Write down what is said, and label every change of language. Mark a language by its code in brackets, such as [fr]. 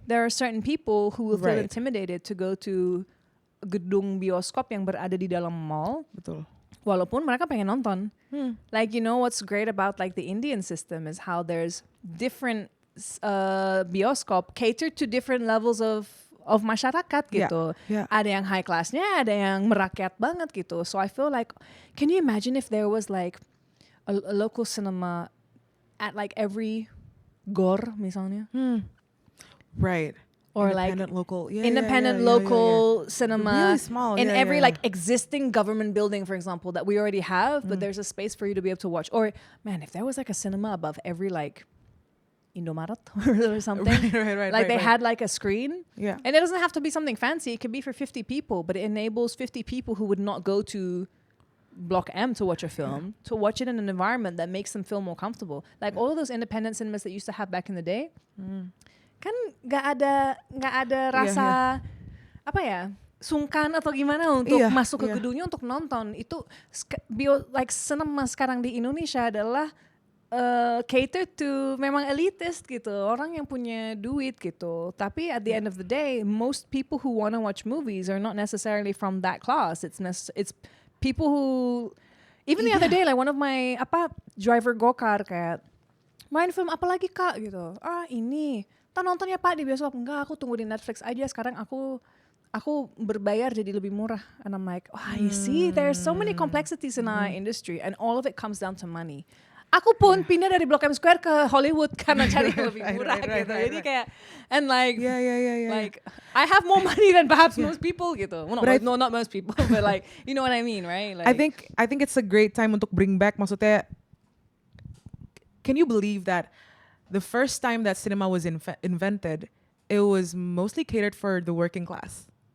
[en] There are certain people who will feel intimidated to go to [id] gedung bioskop yang berada di dalam mall. Betul. Walaupun mereka pengen nonton. [en] Like, you know what's great about like the Indian system is how there's different bioskop catered to different levels of [id] masyarakat gitu. Ada yang high classnya, ada yang merakyat banget gitu. [en] So I feel like, can you imagine if there was like a local cinema at like every gor misalnya? Right. Or independent like local, local cinema really small, in every like existing government building, for example, that we already have, but there's a space for you to be able to watch. Or man, if there was like a cinema above every like Indomaret or something, like they had like a screen, and it doesn't have to be something fancy. It could be for 50 people, but it enables 50 people who would not go to Block M to watch a film to watch it in an environment that makes them feel more comfortable. Like all of those independent cinemas that used to have back in the day. [id] Kan nggak ada rasa apa ya sungkan atau gimana untuk masuk ke gedungnya untuk nonton. Itu like cinema sekarang di Indonesia adalah [en] cater to [id] memang elitist gitu, orang yang punya duit gitu. [en] Tapi at the end of the day, most people who want to watch movies are not necessarily from that class. It's people who even the other day, like one of my driver go-kart [id] kayak main film apa lagi kak gitu. Ah ini kita nonton ya pak di bioskop. Enggak, aku tunggu di Netflix aja. Sekarang aku berbayar jadi lebih murah. [en] And I'm like, you see, there's so many complexities in our industry, and all of it comes down to money. [id] Aku pun pindah dari Blok M Square ke Hollywood karena cari yang lebih murah gitu. Jadi kayak, [en] and like, like I have more money than perhaps most people gitu. Well, not most people, but like, you know what I mean, right? Like, I think it's a great time untuk bring back. Maksudnya, can you believe that the first time that cinema was invented, it was mostly catered for the working class.